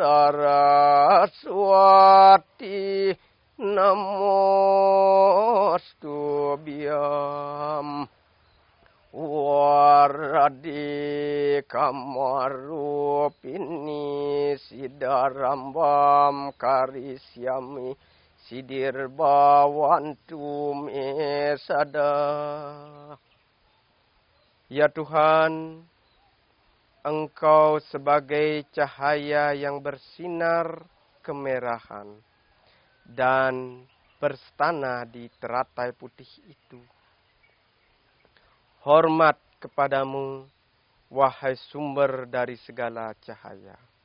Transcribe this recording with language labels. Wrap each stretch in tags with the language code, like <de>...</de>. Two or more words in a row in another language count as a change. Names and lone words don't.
<sa>सरस्वति नमोस्तुभ्यं वरदि कामरूपिणि सिदारम्भं करिष्यामि सिदिर्भवन्तु मे सदा.</sa> <id>Ya Tuhan, Engkau sebagai cahaya yang bersinar kemerahan dan berstana di teratai putih itu. Hormat kepadamu, wahai sumber dari segala cahaya.</id>